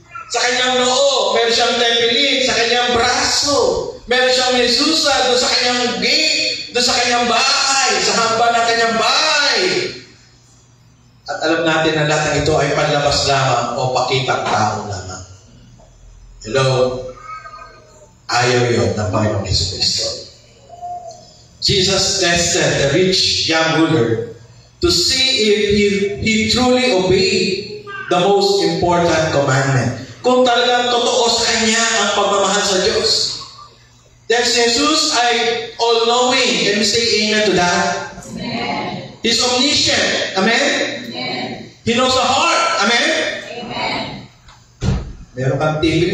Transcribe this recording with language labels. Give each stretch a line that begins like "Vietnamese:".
Filipino: Sa kanyang noo, meron siyang tepilin. Sa kanyang braso, meron siyang mesusa doon sa kanyang gate, doon sa kanyang bahay, sa hamba ng kanyang bahay. At alam natin na lahat ng ito ay panlabas lamang o pakitang tao lamang. Hello? Ayaw yun ng Panginoong Jesucristo.
English: Jesus tested the rich young ruler to see if he truly obeyed the most important commandment.
Filipino: Kung talagang totoo sa kanya ang pagmamahal sa Diyos. Dahil si Jesus ay
English: all-knowing. Can we say amen to that? Amen. He's omniscient. Amen? Amen. He knows the heart. Amen? Amen.
Filipino: Meron kang tibinin.